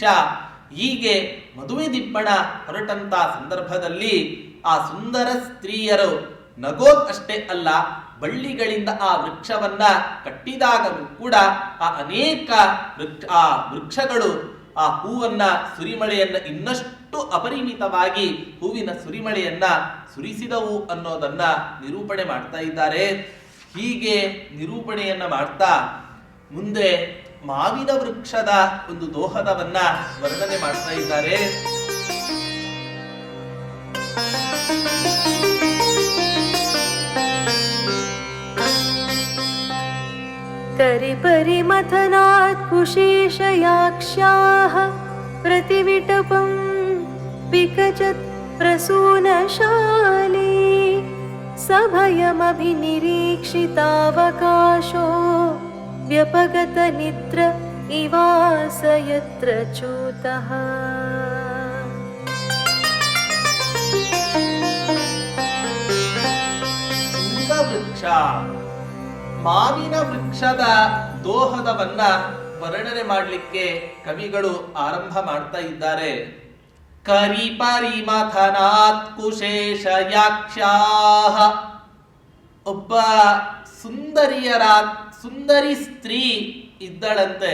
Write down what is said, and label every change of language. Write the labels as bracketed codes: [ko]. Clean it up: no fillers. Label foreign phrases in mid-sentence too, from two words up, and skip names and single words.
[kn] ಹೀಗೆ ಮದುವೆ ದಿಬ್ಬಣ ಹೊರಟಂತ ಸಂದರ್ಭದಲ್ಲಿ ಆ ಸುಂದರ ಸ್ತ್ರೀಯರು ನಗೋದ್ ಅಷ್ಟೇ ಅಲ್ಲ, ಬಳ್ಳಿಗಳಿಂದ ಆ ವೃಕ್ಷವನ್ನ ಕಟ್ಟಿದಾಗಲೂ ಕೂಡ ಆ ಅನೇಕ ವೃಕ್ಷಗಳು ಆ ಹೂವನ್ನ ಸುರಿಮಳೆಯನ್ನ ಇನ್ನಷ್ಟು ಅಪರಿಮಿತವಾಗಿ ಹೂವಿನ ಸುರಿಮಳೆಯನ್ನ ಸುರಿಸಿದವು ಅನ್ನೋದನ್ನ ನಿರೂಪಣೆ ಮಾಡ್ತಾ ಇದ್ದಾರೆ. ಹೀಗೆ ನಿರೂಪಣೆಯನ್ನ ಮಾಡ್ತಾ ಮುಂದೆ ಮಾವಿನ ವೃಕ್ಷದ ಒಂದು ದೋಹದವನ್ನ ವರ್ಣನೆ ಮಾಡ್ತಾ ಇದ್ದಾರೆ. [sa] करिपरिमथनात् कुशेशयाक्ष्याः प्रतिविटपं विकचत् प्रसूनशाली सभयमभिनिरीक्षितावकाशो व्यपगतनिद्र इवास यत्र च्यूतः. [kn] ವೃಕ್ಷ, ಮಾವಿನ ವೃಕ್ಷದ ದೋಹದವನ್ನ ವರ್ಣನೆ ಮಾಡಲಿಕ್ಕೆ ಕವಿಗಳು ಆರಂಭ ಮಾಡ್ತಾ ಇದ್ದಾರೆ. [sa] ಕರಿಪರಿಮಥನಾತ್ ಕುಶೇಶಯಾಕ್ಷ್ಯಾಃ, [kn] ಒಬ್ಬ ಸುಂದರಿ ಸ್ತ್ರೀ ಇದ್ದಳಂತೆ.